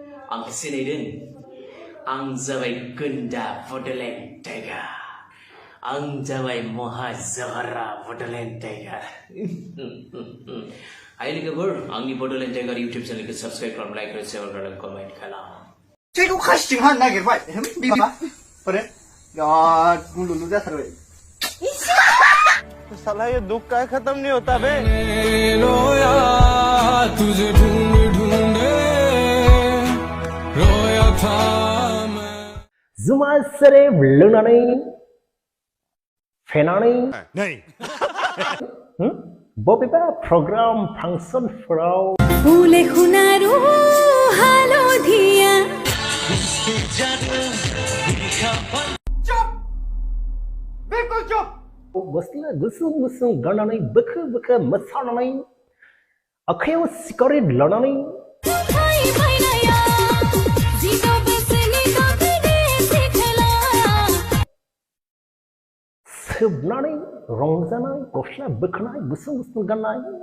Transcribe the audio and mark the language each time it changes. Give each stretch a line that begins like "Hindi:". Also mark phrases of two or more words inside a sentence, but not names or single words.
Bodo: आं सिनायदों आं जाबाय गोन्दा बड'लेण्ड टाइगार आं जाबाय mwsahary बड'लेण्ड टाइगार हाय लोगोफोर आंनि बड'लेण्ड टाइगार इउटिउब चेनेलखौ साबस्क्राइब खालाम लाइक आरो शेयार खालाम कमेन्ट खालाम जेखौ खासिं हानो नागिरबाय बिमा बोरे यार गुलुलु जाथारबाय
Hindi: साला ये दुख का खत्म नहीं होता बे रोया तुझे ढूंढ ढूंढे रोया था मैं
Bodo: जुमासरे लोंनानै फेनानै बबेबा प्रग्राम फांसनफोराव फुले खुनारू हालधिया
Hindi: बिल्कुल चुप
Bodo: गस्ला गुसुं गुसुं गाननानै बोखो बोखो मोसानानै आखायाव सिगारेट लानानै सोबनानै रंजानाय गस्ला बोखानाय गुसुं गुसुं गाननाय